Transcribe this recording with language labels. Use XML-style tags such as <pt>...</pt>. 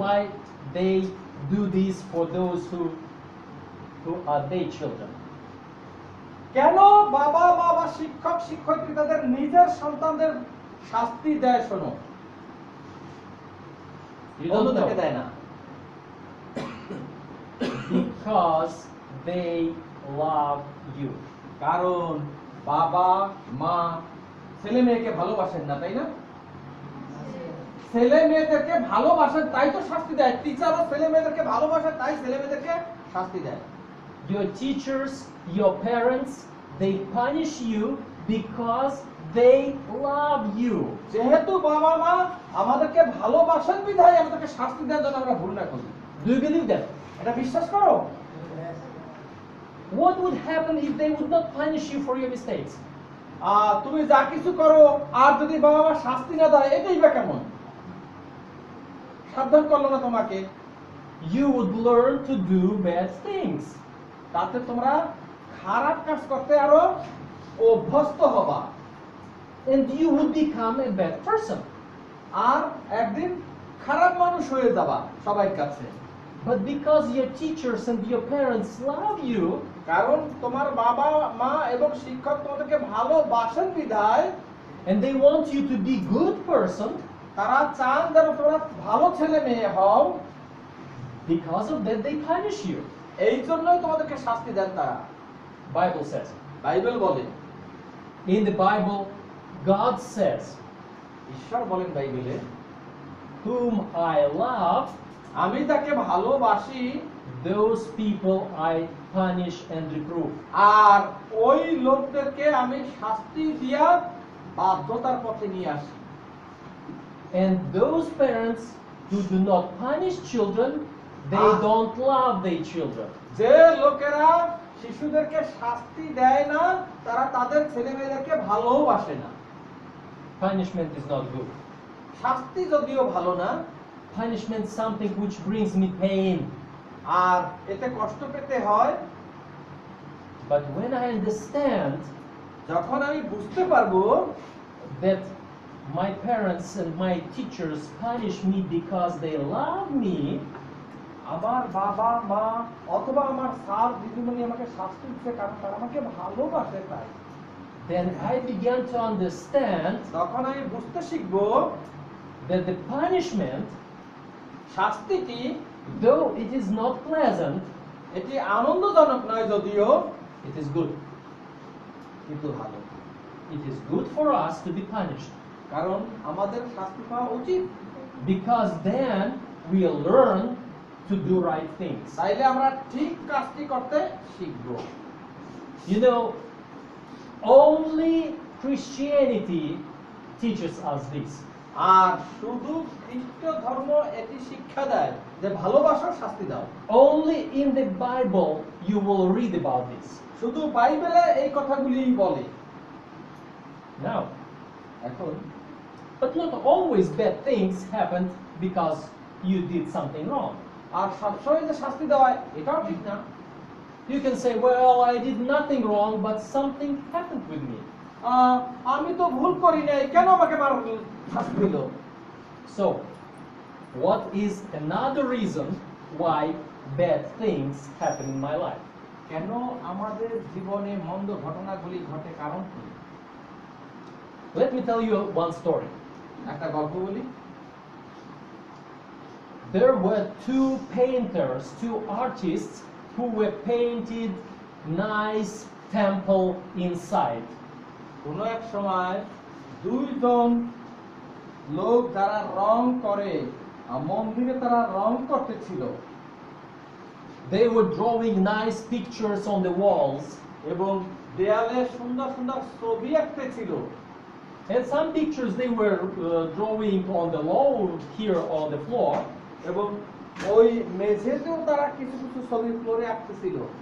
<en>why they do this for those who are their children?</en> <bn>কেন বাবা মা বা শিক্ষক শিক্ষয়িত্রী তাদের নিজের সন্তানদের শাস্তি দেয় শোনো?</bn> <en>You don't</en> <bn>অন্যদেরকে</bn> <en>know.</en> <bn>দেয় না।</bn> <en>Because they love you.</en> <bn>কারণ বাবা মা ছেলে মেয়েকে ভালোবাসেন না, তাই না? ছেলে মেয়েদেরকে ভালোবাসেন তাই তো শাস্তি দেয়। টিচারও ছেলে মেয়েদেরকে ভালোবাসে তাই ছেলে মেয়েদেরকে শাস্তি দেয়।</bn> <en>Your teachers, your parents, they punish you because they love you.</en> <bn>যেহেতু বাবা মা আমাদেরকে ভালোবাসেন বিধায় আমাদেরকে শাস্তি দেওয়ার জন্য আমরা ভুল না করি।</bn> <en>Do you believe that?</en> <bn>এটা বিশ্বাস করো?</bn> <en>What would happen if they would not punish you for your mistakes?</en> <bn>তুমি যা কিছু করো আর যদি বাবা মা শাস্তি না দেয় এটাই বা কেমন? সাবধান করলো না তোমাকে,</bn> <en>You would learn to do bad things.</en> <bn>তাতে তোমরা খারাপ কাজ করতে আরো অভ্যস্ত হবা</bn> <en>And you would become a bad person.</en> <bn>আর একদিন খারাপ মানুষ হয়ে যাবা সবার কাছে।</bn> <en>But because your teachers and your parents love you,</en> <bn>কারণ তোমার বাবা মা এবং শিক্ষক তোমাদেরকে ভালোবাসেন বিধায়</bn> <en>and they want you to be good person,</en> <bn>তারা চান যেন তোমরা ভালো ছেলে মেয়ে হও,</bn> <en>because of that they punish you.</en> <bn>এই জন্যই তোমাদেরকে শাস্তি দেন তারা।</bn> <en>Bible says.</en> <bn>বাইবেল বলে,</bn> <en>In the Bible, God says,</en> <bn>ঈশ্বর বলেন বাইবেলে,</bn> <en>whom I love,</en> <bn>আমি তাকে ভালোবাসি</bn> <en>those people I punish and reprove.</en> <bn>আর ওই লোকদেরকে আমি শাস্তি দিয়া বাধ্যতার পথে নিয়ে আসি।</bn> <en>And those parents who do not punish children, they don't love their children.</en> <bn>যে লোকেরা শিশুদেরকে শাস্তি দেয় না তারা তাদের ছেলে মেয়েদেরকে ভালোবাসে না।</bn> <en>Punishment is not good.</en> <bn>শাস্তি যদিও ভালো না,</bn> <en>Punishment is something which brings me pain.</en> <bn>আর এতে কষ্ট পেতে হয়,</bn> <en>But when I understand</en> <bn>যখন আমি বুঝতে পারবো</bn> <en>that my parents and my teachers punish me because they love me,</en> <bn>আমার বাবা মা অথবা আমার স্যার দিদিমণি আমাকে শাস্তি দিচ্ছে কারণ তারা আমাকে ভালোবাসে তাই,</bn> <en>then I began to understand</en> <bn>তখন আমি বুঝতে শিখবো</bn> <en>that the punishment,</en> <bn>শাস্তিটি</bn> <en>though it is not pleasant,</en> <bn>এটি আনন্দজনক নয় যদিও,</bn> <en>it is good.</en> <bn>কিন্তু ভালো।</bn> <en>It is good for us to be punished</en> <bn>কারণ আমাদের শাস্তি পাওয়া উচিত,</bn> <en>because then we'll learn to do right things.</en> <bn>তাইলে আমরা ঠিক কাজটি করতে শিখবো।</bn> <en>You know, only Christianity teaches us this.</en> <bn>আর শুধু খ্রিস্ট ধর্ম এটি শিক্ষা দেয় যে ভালোবাসো শাস্তি দাও।</bn> <en>Only in the Bible you will read about this.</en> <bn>শুধু বাইবেলে এই কথাগুলিই বলে।</bn> <en>Now,</en> <bn>এখন</bn> <en>but not always bad things happen because you did something wrong.</en> <bn>আর সবসময় যে শাস্তি দেওয়া হয় এটাও ঠিক না।</bn> <en>You can say, well, I did nothing wrong, but something happened with me.</en> <bn>আমি তো ভুল করি নাই, কেন আমাকে শাস্তি দিল?</bn> <en>So, what is another reason why bad things happen in my life?</en> <bn>কেন আমাদের জীবনে মন্দ ঘটনাগুলি ঘটে, কারণ কি?</bn> <en>Let me tell you one story.</en> <bn>একটা গল্প বলি।</bn> <en>There were two painters, two artists who were painted nice temple inside.</en> <bn>কোনো এক সময় দুইজন লোক যারা রং করে মন্দিরে তারা রং করতেছিল।</bn> <en>They were drawing nice pictures on the walls,</en> <bn>এবং দেয়ালে সুন্দর সুন্দর ছবি আঁকতেছিল।</bn> <en>and some pictures they were drawing on the wall here on the floor.</en> <bn>এবং ওই মেঝেতেও তারা কিছু কিছু ছবি ফ্লোরে আঁকতেছিল।</bn>